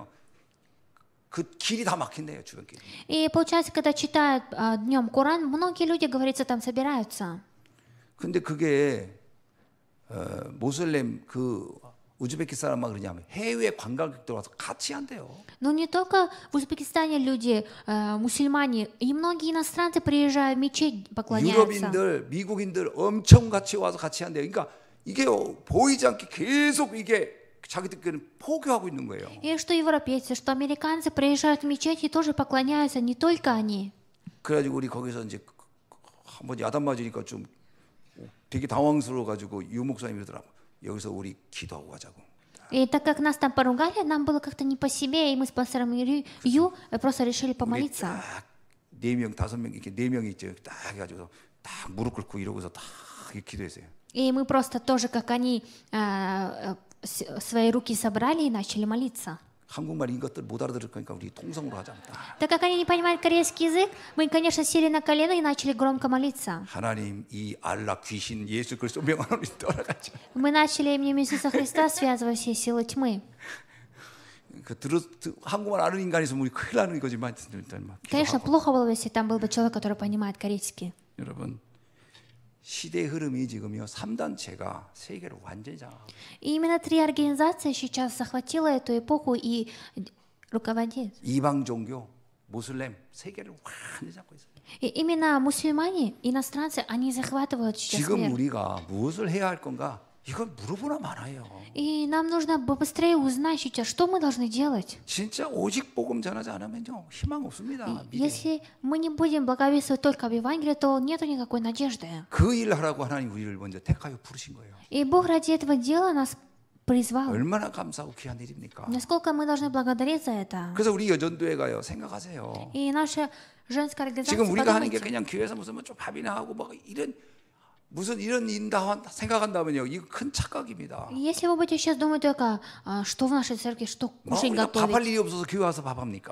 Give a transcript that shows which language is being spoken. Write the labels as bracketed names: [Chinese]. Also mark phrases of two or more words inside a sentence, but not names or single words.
[Korean] 그 길이 다 막힌대요 주변 길. [Russian] И получается, когда читают днем Коран, многие люди, говорится, там собираются. [Korean] 근데 그게 모슬렘 그 우즈베키스탄 막 그러냐면 해외 관광객들 와서 같이 한대요. [Russian] Но не только в Узбекистане люди, мусульмане, и многие иностранцы приезжают в мечеть, поклоняются. [Korean] 유럽인들, 미국인들 엄청 같이 와서 같이 한대요. 그러니까 이게 보이지 않게 계속 이게 자기들끼리 포교하고 있는 거예요. [Russian] И что европейцы, что американцы приезжают в мечеть и тоже поклоняются, не только они. [Korean] 그래가지고 우리 거기서 이제 한번 야단 맞으니까 좀 되게 당황스러워 가지고 유 목사님이 그러더라고. 여기서 우리 기도하고 가자고. [Russian] И так как нас там поругали, нам было как-то не по себе, и мы с пастором Ю просто решили помолиться. [Korean] 4명, 5명 이렇게 4명이 있죠. 딱 해가지고 딱 무릎 꿇고 이러고서 딱 이렇게 기도했어요. [Russian] И мы просто тоже, как они, свои руки собрали и начали молиться. [Korean] 한국말 이것들 못 알아들을 거니까 우리 통성으로 하자. [Russian] Так как они не понимают корейский язык, мы, конечно, сели на колено и начали громко молиться. [Korean] 하나님 이 알라 귀신 예수 그리스도 명하노니 떠나가지. [Russian] Мы начали именем Иисуса Христа связывать все силы тьмы. [Korean] 한국말 아는 인간이 있으면 우리 큰일 나는 거지만. [Russian] Конечно, плохо было бы, если там был бы человек, который понимает корейский. [Korean] 여러분. 시대 흐름이 지금요 3단체가 세계를 완전히 장악하고. [Russian] И именно 3 организации сейчас захватила эту эпоху и руководит. [Korean] 이방 종교, 모슬렘 세계를 완전히 잡고 있어요. [Russian] И именно мусульмане, иностранцы, они захватывают сейчас 지금 мир. [Korean] 우리가 무엇을 해야 할 건가 이건 물어보나 마나요. [Russian] И нам нужно побыстрее узнать сейчас, что мы должны делать. [Korean] 진짜 오직 복음 전하지 않으면요 희망 없습니다. 미래. [Russian] Если мы не будем благовествовать только об Евангелии, то нету никакой надежды. [Korean] 그 일 하라고 하나님 우리를 먼저 택하여 부르신 거예요. [Russian] И Бог ради этого дела нас призвал. [Korean] 얼마나 감사하고 귀한 일입니까? [Russian] Насколько мы должны благодарить за это. [Korean] 그래서 우리 여전도에 가요. 생각하세요. [Russian] И наша женская организация, [Korean] 지금 우리가 하는 게 [Russian] подумайте, [Korean] 그냥 교회에서 무슨 좀 밥이나 하고 막 이런 무슨 이런 인다 생각한다면요. 이거 큰 착각입니다. [Russian] если вы будете сейчас думать только, что в нашей церкви, что кушать, [Korean] 우리가 밥할 [Russian] готовить. [Korean] 일이 없어서 교회 와서 밥합니까?